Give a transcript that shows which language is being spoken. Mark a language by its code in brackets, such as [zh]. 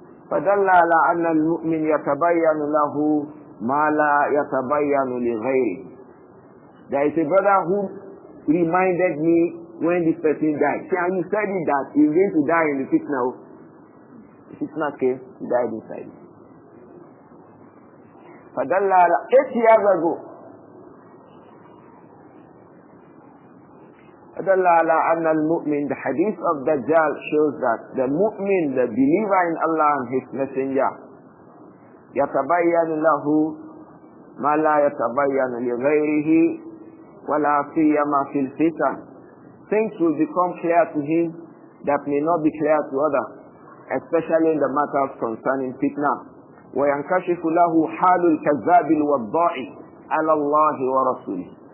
[ar] فدل على أن المؤمن يتبين له ما لا يتبين لغيره. [en] There is a brother who reminded me when this person died. See, and you said it that he's going to die in the fitna. The fitna came, he died inside. [ar] فدل على [en] 8 years ago. [ar] فدل على أن المؤمن, [en] the hadith of Dajjal shows that the mu'min, the believer in Allah and His Messenger, [ar] يتبين له ما لا يتبين لغيره ولا سيما في الفتن. [en] Things will become clear to him that may not be clear to others, especially in the matters concerning fitna. [ar] وينكشف له حال الكذاب الوضاع على الله ورسوله.